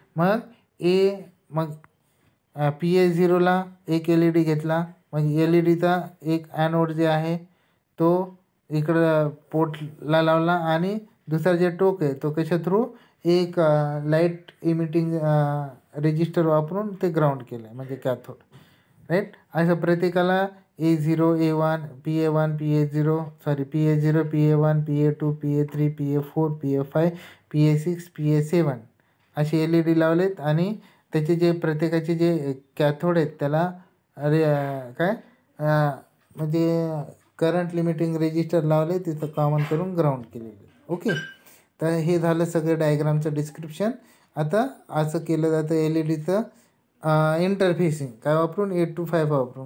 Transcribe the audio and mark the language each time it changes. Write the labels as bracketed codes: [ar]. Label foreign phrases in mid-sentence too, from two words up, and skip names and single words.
[mr] मग PA0ला एक LED घेतला, मग LEDचा एक ॲनोड जे आहे तो इकडं पोर्टला लावला आणि दुसरा जे टोक आहे तो कशा थ्रू एक [en] light emitting resistor [mr] वापरून ते ग्राउंड केलं आहे, म्हणजे कॅथोड. राईट. असं प्रत्येकाला A0, A1, PA1, PA0, PA1, PA2, PA3, PA4, PA5, PA6, PA7 असे LED लावलेत आणि त्याचे जे प्रत्येकाचे जे कॅथोड आहेत त्याला म्हणजे [en] current limiting resistor [mr] लावले, तिथं कॉमन करून ग्राउंड केलेले. ओके. तर हे झालं सगळं डायग्रामचं डिस्क्रिप्शन. आता असं केलं जातं LEDचं इंटरफेसिंग काय वापरून, 8255 वापरून.